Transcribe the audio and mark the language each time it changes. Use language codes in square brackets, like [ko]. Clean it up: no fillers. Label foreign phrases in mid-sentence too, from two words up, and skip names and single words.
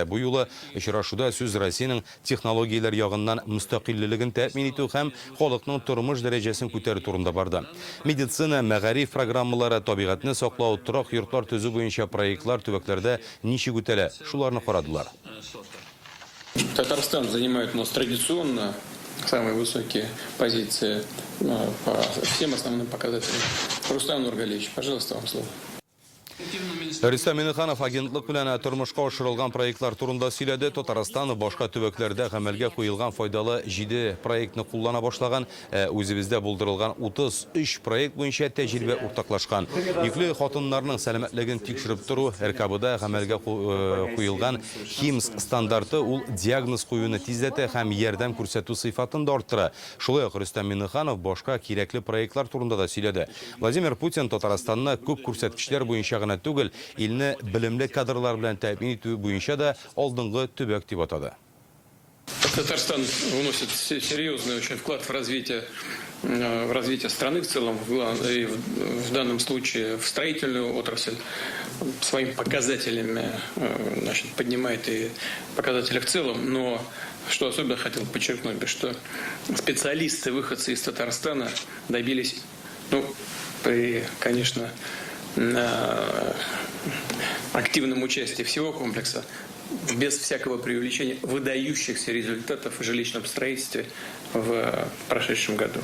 [tt] Бу юлы очрашуда сүз Россиянең технологияләр ягыннан мөстәкыйльлеген тәэмин итү һәм халыкның тормыш дәрәҗәсен күтәрү турында барды. Медицина, мәгариф программалары, табигатьне саклау, торак йортлар төзү буенча проектлар төбәкләрдә ничек үтәлә? Шуларны карадылар. [ru] Татарстан занимает у нас традиционно самые высокие позиции по всем основным показателям. Рустам Нургалевич, пожалуйста, вам слово. [tt] Рөстәм Миңнеханов агентлык белән тормышка ашырылган проектлар турында сөйләде. Татарстан башка төбәкләрдә гамәлгә куелган файдалы 7 проектны куллана башлаган. Үзебездә булдырылган 33 проект буенча тәҗрибә уртаклашкан. Йөкле хатыннарның сәламәтлеген тикшереп тору, РКБда гамәлгә куелган ХИМС стандарты ул диагноз куюны тизләтә һәм ярдәм күрсәтү сыйфатын да арттыра. Шулай ук Рөстәм Миңнеханов башка кирәкле проектлар турында да сөйләде. Владимир Путин Татарстанны күп күрсәткечләр буенча гына түгел, илне билимле кадрлар белән тәэмин итү буенча да алдынгы төбәк дип атады. [ru] Татарстан вносит серьезный очень вклад в развитие страны в целом, и в данном случае в строительную отрасль. Своими показателями поднимает и показатели в целом, но что особенно хотел подчеркнуть, что специалисты, выходцы из Татарстана добились, при, конечно, активном участии всего комплекса, без всякого преувеличения, выдающихся результатов в жилищном строительстве в прошедшем году.